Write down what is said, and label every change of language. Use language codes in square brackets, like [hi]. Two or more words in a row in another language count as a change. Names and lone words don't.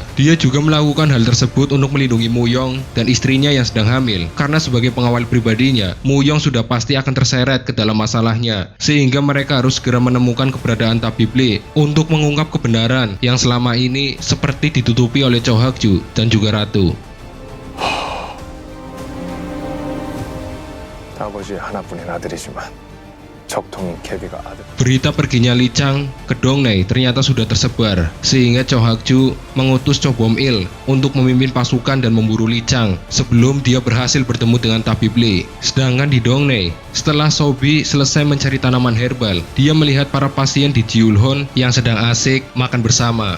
[id] Dia juga melakukan hal tersebut untuk melindungi Muyong dan istrinya yang sedang hamil, karena sebagai pengawal pribadinya, Muyong sudah pasti akan terseret ke dalam masalahnya, sehingga mereka harus segera menemukan keberadaan tabib Lee untuk mengungkap kebenaran yang selama ini seperti ditutupi oleh Cho Hakju dan juga Ratu. [ko] 아버지의 하나뿐인 아들이지만 적통인 계비가 아들. [id] Berita perginya Li Chang ke Dongney ternyata sudah tersebar, sehingga Cho Hakju mengutus Cho Bom-il untuk memimpin pasukan dan memburu Li Chang sebelum dia berhasil bertemu dengan tabib Lee. Sedangkan di Dongney, setelah Sobi selesai mencari tanaman herbal, dia melihat para pasien di Jiulhon yang sedang asik makan bersama.